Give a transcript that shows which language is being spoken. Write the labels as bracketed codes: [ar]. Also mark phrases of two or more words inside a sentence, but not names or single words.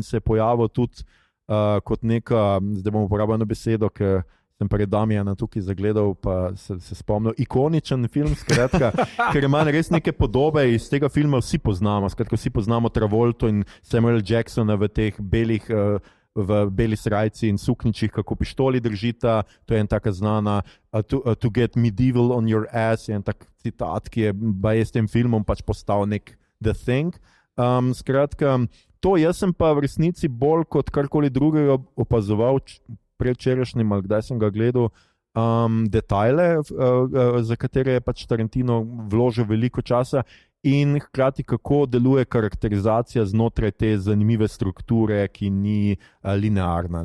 [sl] se je pojavil tudi kot neka, zdaj bom uporabil eno besedo, ker sem pred Damijana tukaj zagledal, pa se spomnil, ikoničen film, skratka, ker ima res neke podobe iz tega filma, vsi poznamo, skratka, vsi poznamo Travolto in Samuel Jacksona v teh v beli srajci in sukničih, kako pištoli držita, to je en taka znana [en] to get medieval on your ass, [sl] je en tak citat, ki je s tem filmom pač postal nek [en] The Thing. [sl] Skratka, to jaz sem pa v resnici bolj kot karkoli drugega opazoval predvčerajšnjim, ali kdaj sem ga gledal, detajle, za katere je pač Tarantino vložil veliko časa in hkrati kako deluje karakterizacija znotraj te zanimive strukture, ki ni linearna.